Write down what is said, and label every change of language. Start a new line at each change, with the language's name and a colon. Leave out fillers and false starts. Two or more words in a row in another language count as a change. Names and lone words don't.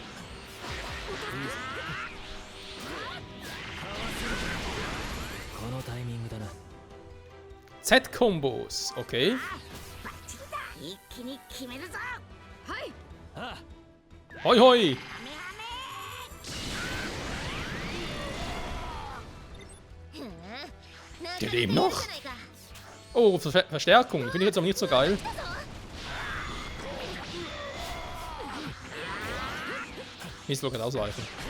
Japanese: このタイイミングだな。
German: Z-Kombos, okay.
Japanese: バッチリだ。一気に決めるぞ。はい。あ Hoi hoi! アメふん。
German: Die leben noch? Oh, Verstärkung. Finde ich jetzt aber nicht so geil. Mist, kann ausweichen.